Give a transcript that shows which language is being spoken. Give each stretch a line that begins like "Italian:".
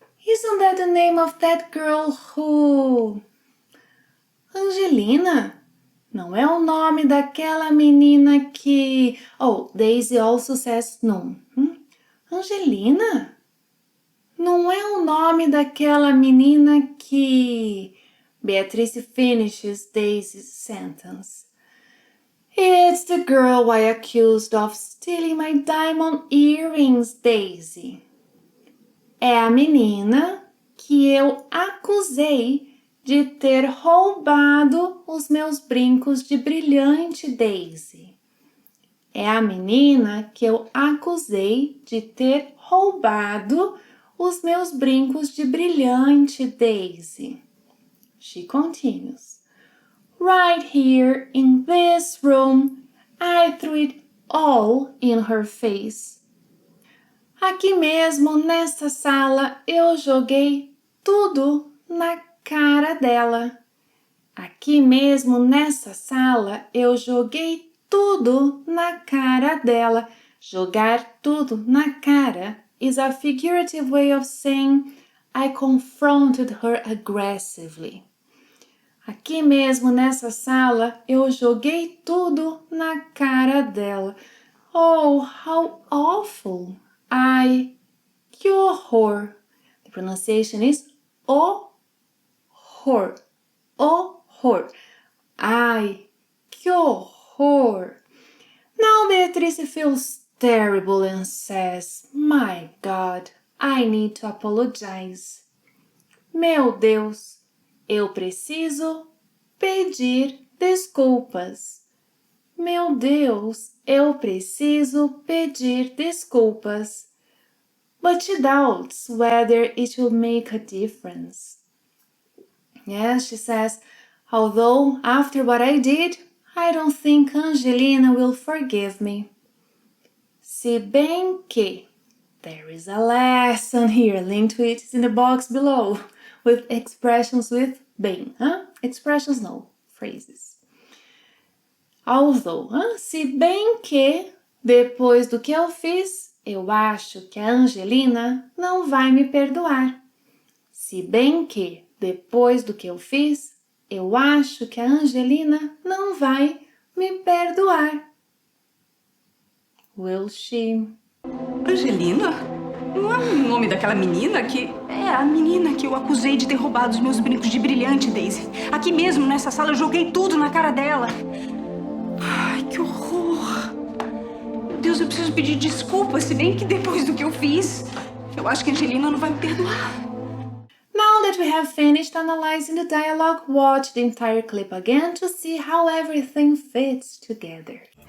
English: Isn't that the name of that girl who... Angelina?
Portuguese: Não é o nome daquela menina que...
English: Oh, Daisy also says no. Angelina?
Portuguese: Não é o nome daquela menina que...
English: Beatrice finishes Daisy's sentence. It's the girl I accused of stealing my diamond earrings, Daisy.
Portuguese: É a menina que eu acusei de ter roubado os meus brincos de brilhante, Daisy. É a menina que eu acusei de ter roubado os meus brincos de brilhante, Daisy.
English: She continues. Right here in this room, I threw it all in her face.
Portuguese: Aqui mesmo, nessa sala, eu joguei tudo na cara dela. Aqui mesmo, nessa sala, eu joguei tudo na cara dela.
English: Jogar tudo na cara is a figurative way of saying I confronted her aggressively.
Portuguese: Aqui mesmo nessa sala, eu joguei tudo na cara dela.
English: Oh, how awful! Ai, que horror! The pronunciation is horror. Horror. Ai, que horror! Now Beatrice feels terrible and says, My God, I need to apologize.
Portuguese: Meu Deus, eu preciso pedir desculpas. Meu Deus, eu preciso pedir desculpas.
English: But she doubts whether it will make a difference. Yes, she says, although after what I did, I don't think Angelina will forgive me. Se bem que, there is a lesson here linked to it in the box below with expressions with bem. Expressions no, phrases.
Portuguese: Although, se bem que, depois do que eu fiz, eu acho que a Angelina não vai me perdoar. Se bem que, depois do que eu fiz, eu acho que a Angelina não vai me perdoar.
English: Will she? Angelina?
Portuguese: Não é o nome daquela menina que... É a menina que eu acusei de ter roubado os meus brincos de brilhante, Daisy. Aqui mesmo, nessa sala, eu joguei tudo na cara dela. Ai, que horror. Meu Deus, eu preciso pedir desculpas, se bem que depois do que eu fiz, eu acho que a Angelina não vai me perdoar.
English: Now that we have finished analyzing the dialogue, watch the entire clip again to see how everything fits together.